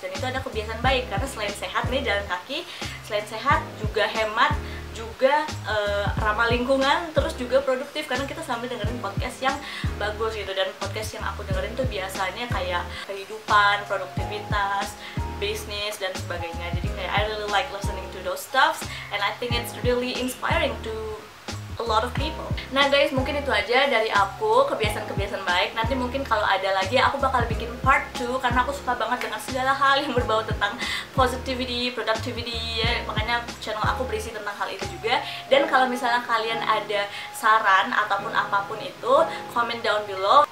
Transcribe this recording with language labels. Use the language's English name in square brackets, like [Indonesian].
[Indonesian] Dan itu ada kebiasaan baik, karena selain sehat nih jalan kaki, selain sehat juga hemat, juga ramah lingkungan, terus juga produktif karena kita sambil dengerin podcast yang bagus gitu. Dan podcast yang aku dengerin tuh biasanya kayak kehidupan, produktivitas, bisnis dan sebagainya. Jadi kayak [English] I really like listening to those stuffs, and I think it's really inspiring to a lot of people. [Indonesian] Nah guys, mungkin itu aja dari aku, kebiasaan-kebiasaan baik. Nanti mungkin kalau ada lagi aku bakal bikin part 2, karena aku suka banget dengan segala hal yang berbau tentang positivity, productivity ya. Makanya channel aku berisi tentang hal itu juga. Dan kalau misalnya kalian ada saran ataupun apapun itu, [English] comment down below.